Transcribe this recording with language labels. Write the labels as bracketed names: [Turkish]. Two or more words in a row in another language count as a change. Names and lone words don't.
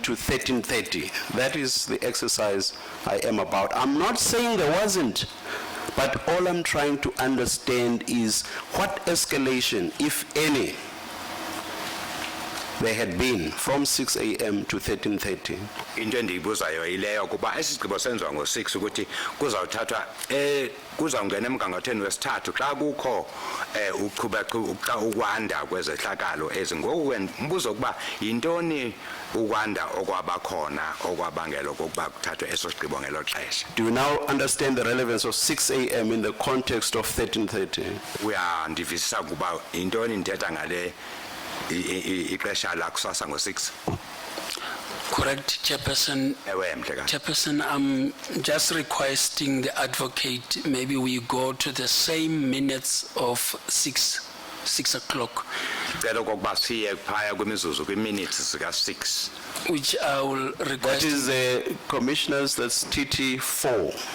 [English] to 13:30. That is the exercise I am about. I'm not saying there wasn't, but all I'm trying to understand is what escalation, if any, there had been from 6 a.m. to 13:30. [Xhosa] into endiyibuzayo yileyo kuba esigqibo senziwa ngo-6 ukuthi kuzawuthathwa kuzawungena emgangathweni wesithathu xa kukho ukwanda kwezehlakalo ezi. Ngoku mbuzo ukuba yintoni ukwanda okwabakhona okwabangela okokuba kuthathwe eso sigqibo ngelo xesha. [English] Do you now understand the relevance of 6 a.m. in the context of 13:30? [Xhosa] Uyandivisisa kuba yintoni ndithetha ngale ixesha lakusasa ngo-6? [English] Correct, Chairperson. [Xhosa] Ewe mhlekazi. [English] Chairperson, I'm just requesting the advocate, maybe we go to the same minutes of 6 o'clock, [Xhosa] Cela okokuba siye phaya kwimizuzu kwi-minutes zika-6. [English] which I will That request. is, commissioners, that's TT4.